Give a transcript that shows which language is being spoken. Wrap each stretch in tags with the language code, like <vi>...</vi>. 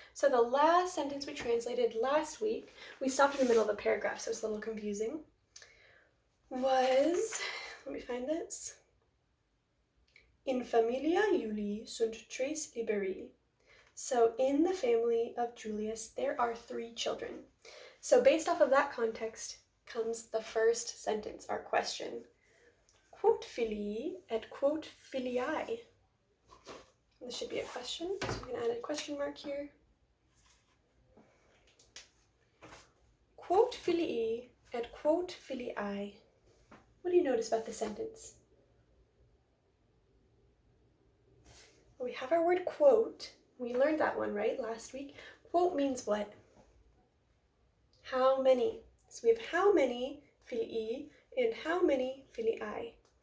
<en>So the last sentence we translated last week, we stopped in the middle of the paragraph, so it's a little confusing, was, let me find this,</en> <la>In familia Julii sunt tres liberi.</la> <en>So in the family of Julius, there are 3 children. So based off of that context comes the first sentence, our question.</en> <la>Quot filii et quot filiae?</la> <en>This should be a question, so I'm going to add a question mark here.</en> <la>Quot filii et quot filiae?</la> <en>What do you notice about the sentence? Well, we have our word quote. We learned that one, right, last week? Quote means what? How many? So we have how many filii and how many filii.</en>